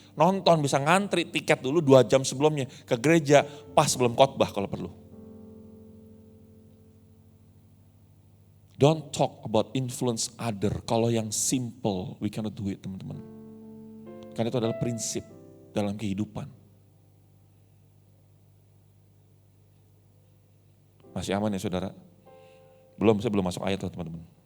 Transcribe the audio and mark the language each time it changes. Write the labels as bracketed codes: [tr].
[id] Nonton bisa ngantri tiket dulu 2 jam sebelumnya ke gereja pas sebelum khotbah kalau perlu. [en] Don't talk about influence other. [id] Kalau yang simple, [en] we cannot do it [id] teman-teman. Karena itu adalah prinsip dalam kehidupan. Masih aman ya saudara? Saya belum masuk ayat teman-teman.